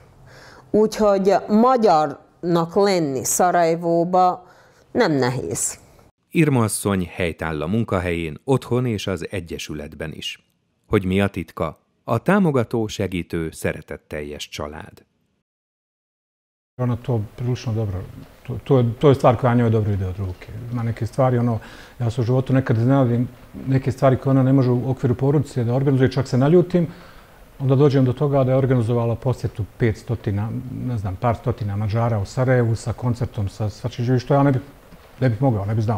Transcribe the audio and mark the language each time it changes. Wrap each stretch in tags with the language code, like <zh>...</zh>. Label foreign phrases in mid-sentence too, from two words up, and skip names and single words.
<hu>Úgyhogy magyarnak lenni Szarajevóba nem nehéz. Irma asszony helytáll a munkahelyén, otthon és az Egyesületben is. Hogy mi a titka? A támogató, segítő, szeretetteljes család.</hu> <bs>Ono to prilično dobro, to je stvar koja njoj dobro ide od ruke. Ima neke stvari, ja se u životu nekad iznadim neke stvari koje ona ne može u okviru porodice da organizuje, čak se naljutim, onda dođem do toga da je organizovala posjetu 500, ne znam, par stotina Mađara u Sarajevu sa koncertom, sa svačim, što ja ne bih mogao, ne bih znao.</bs>